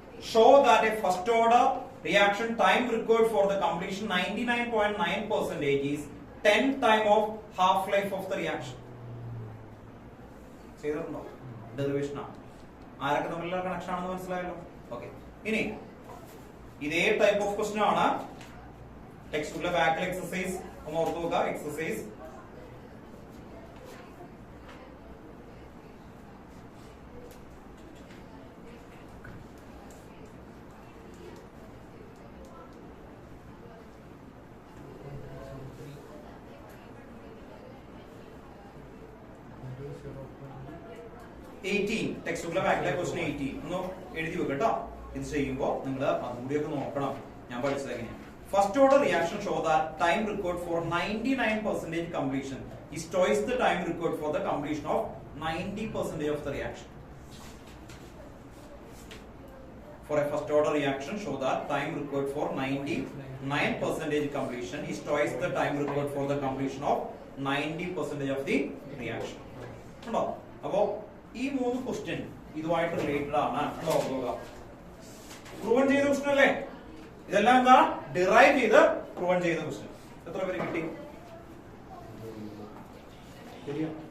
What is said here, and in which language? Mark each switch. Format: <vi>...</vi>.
<en>Show that a first order reaction time required for the completion 99.9% is 10 time of half life of the reaction.</en> <ml>ചെയ്തിട്ടുണ്ടോ? Derivation ആണ്. ആരൊക്കെ തമ്മിലുള്ള connection ആണെന്ന് മനസ്സിലായല്ലോ. Okay, ഇനി ഇതേ ടൈപ്പ് ഓഫ് ക്വസ്റ്റ്യൻ ആണ് ടെക്സ്റ്റ് ബുക്കിലെ ബാക്കിൽ എക്സസൈസ് ഒന്ന് ഓർത്തു നോക്കുക. എക്സസൈസ് 18 ടെക്സ്റ്റ് ബുക്കിലെ ബാക്കിലെ ക്വസ്റ്റ്യൻ 18 ഒന്ന് എഴുതി വെക്കുക കേട്ടോ. ഇത് ചെയ്യുമ്പോൾ നിങ്ങൾ അതുകൂടിയൊക്കെ നോക്കണം. ഞാൻ പഠിച്ചത് എങ്ങനെയാണ്.</ml> <en>First order reaction show that time required for 99% completion is twice the time required for the completion of 90% of the reaction. For a first order reaction, show that time required for 99% completion is twice the time required for the completion of 90% of the reaction.</en> <ml>കണ്ടോ? അപ്പോ ഈ മൂന്ന് question ഇതുമായിട്ട് related ആണ്. കണ്ടോ? Proven ചെയ്ത question അല്ലേ? ഇതെല്ലാം എന്താ? ഡിറൈവ് ചെയ്ത് പ്രൂവൻ ചെയ്ത ക്വസ്റ്റ്യൻ. എത്ര പേര് കിട്ടി? ശരിയാ?</ml>